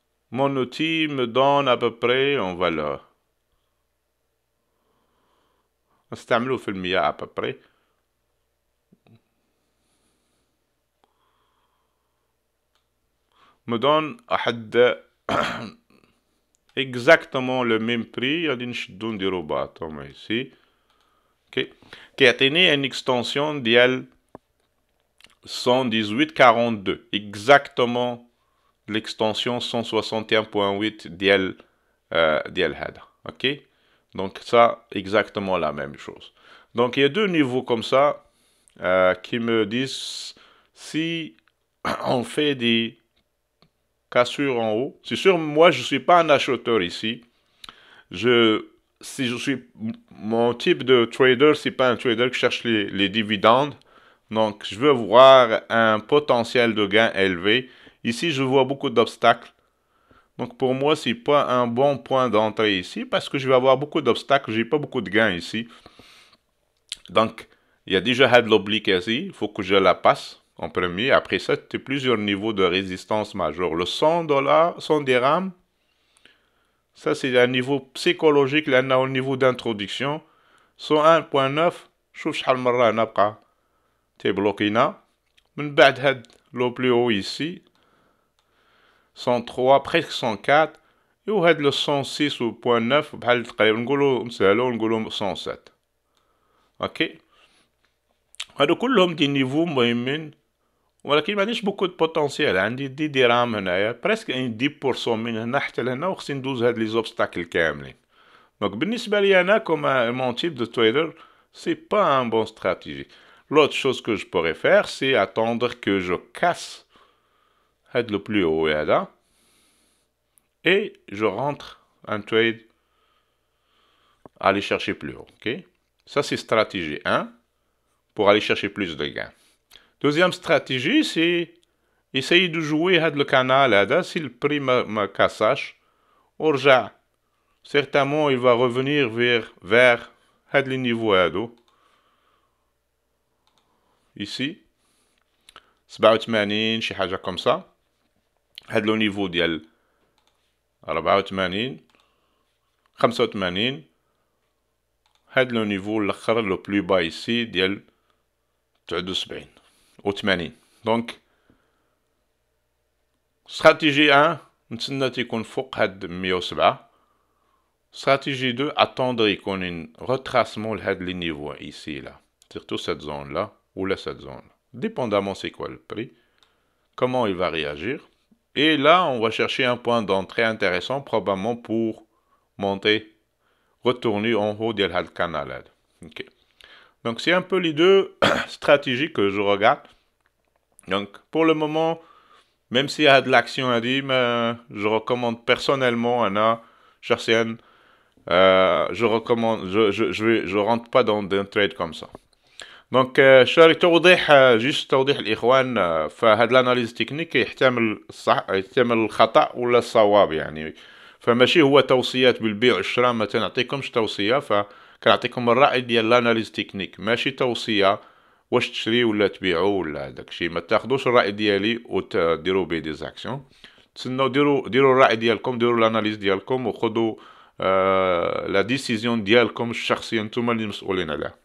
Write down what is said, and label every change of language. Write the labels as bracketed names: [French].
[French] Mon outil me donne à peu près, on va le [Arabic] نستعملوه في المياه [French] à peu près. Me donne exactement le même prix. [Arabic] غادي نشدو نديرو باطوم [French] ici. [Arabic] اوكي كيعطيني [French] une extension [Arabic] ديال 118.42 [French] exactement l'extension 161.8 [Arabic] ديال هذا. [French] OK. Donc ça exactement la même chose. Donc il y a deux niveaux comme ça qui me disent si on fait des cassures en haut. C'est sûr, moi je suis pas un acheteur ici. Si je suis mon type de trader, c'est pas un trader qui cherche les dividendes. Donc, je veux voir un potentiel de gain élevé. Ici, je vois beaucoup d'obstacles. Donc, pour moi, c'est pas un bon point d'entrée ici parce que je vais avoir beaucoup d'obstacles. J'ai pas beaucoup de gains ici. Donc, il y a déjà had l'oblique ici. Il faut que je la passe en premier. Après ça, tu as plusieurs niveaux de résistance majeure. Le 100 dollars, 100 dirhams, ça, c'est un niveau psychologique. Là, on a au niveau d'introduction. [Arabic] 101.9, شوف شحال مرة هنا بقى تيبلوكينا. من بعد هاد لو بلو هو [French] ici 103 presque 104 [Arabic] وهاد لو 106 و 0.9 بحال تقريبا نقولو نسهلو نقولو 107. اوكي هادو كلهم دي نيفو مهمين ولكن ما عنديش بوكو دو بوتونسيال. عندي 10 درهم هنايا بريسك 10% من هنا حتى لهنا وخصني ندوز هاد لي زوبستاكل كاملين. دونك بالنسبة لي أنا [French] comme mon type de trader, c'est pas un bon stratégie. L'autre chose que je pourrais faire, c'est attendre que je casse le plus haut là, et je rentre un trade, aller chercher plus haut. Ok, ça c'est stratégie 1 pour aller chercher plus de gains. Deuxième stratégie, c'est essayer de jouer le canal là, si le prix me cassage, orja. Certainement, il va revenir vers les niveaux هادو. Ici 87 [Arabic] شي حاجة [French] comme ça. [Arabic] هاد لو نيفو ديال 84 85. هاد لو نيفو الاخر لو بلو با ici ديال 79 و 80. دونك استراتيجي 1 نتسنى تيكون فوق هاد 107. [French] Stratégie 2, attendre qu'on ait un retracement de les niveaux ici, là. Surtout cette zone-là, ou là, cette zone-là. Dépendamment c'est quoi le prix, comment il va réagir. Et là, on va chercher un point d'entrée intéressant, probablement pour monter, retourner en haut de le canal. Okay. Donc, c'est un peu les deux stratégies que je regarde. Donc, pour le moment, même s'il y a de l'action à dire, je recommande personnellement un chercher je recommande, je rentre pas dans un trade comme ça. [Arabic] Donc شاري توضيح جيست توضيح الإخوان فهاد الاناليز تكنيك يحتمل الصح يحتمل الخطأ ولا الصواب يعني فماشي هو توصيات بالبيع والشراء ما تنعطيكمش توصية فكنعطيكم الرأي ديال الاناليز تكنيك ماشي توصية واش تشري ولا تبيعوا ولا داكشي ما تاخدوش الرأي ديالي وتديروا بيه دي زاكسيون تسناو ديروا الرأي ديالكم ديروا الاناليز ديالكم وخذوا [French] la décision [Arabic] ديالكم الشخصية نتوما اللي مسؤولين عليها.